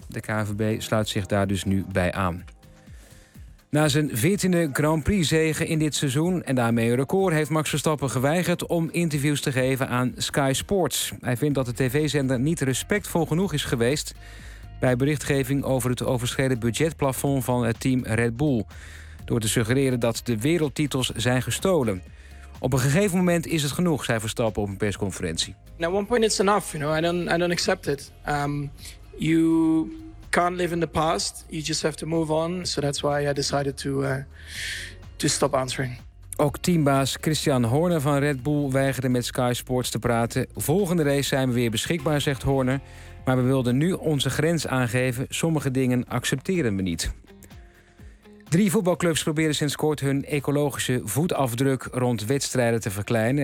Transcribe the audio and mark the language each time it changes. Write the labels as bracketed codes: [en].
[nl] De KNVB sluit zich daar dus nu bij aan. Na zijn 14e Grand Prix zege in dit seizoen en daarmee een record, heeft Max Verstappen geweigerd om interviews te geven aan Sky Sports. Hij vindt dat de tv-zender niet respectvol genoeg is geweest bij berichtgeving over het overschreden budgetplafond van het team Red Bull, door te suggereren dat de wereldtitels zijn gestolen. Op een gegeven moment is het genoeg, zei Verstappen op een persconferentie. [en] At one point it's enough, you know. I don't accept it. You can't live in the past. You just have to move on. So that's why I decided to stop answering. [nl] Ook teambaas Christian Horner van Red Bull weigerde met Sky Sports te praten. Volgende race zijn we weer beschikbaar, zegt Horner. Maar we wilden nu onze grens aangeven. Sommige dingen accepteren we niet. Drie voetbalclubs proberen sinds kort hun ecologische voetafdruk rond wedstrijden te verkleinen.